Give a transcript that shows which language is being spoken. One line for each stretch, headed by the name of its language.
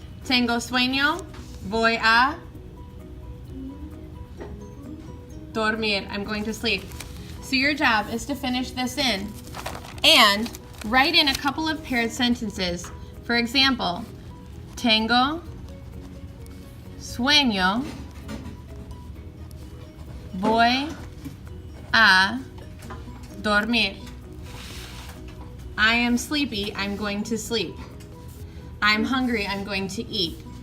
Spanish: Tengo sueño, voy a dormir.
English: I'm going to sleep. So your job is to finish this in and write in a couple of paired sentences. For example,
Spanish: tengo sueño, voy a dormir.
English: I am sleepy, I'm going to sleep. I'm hungry, I'm going to eat.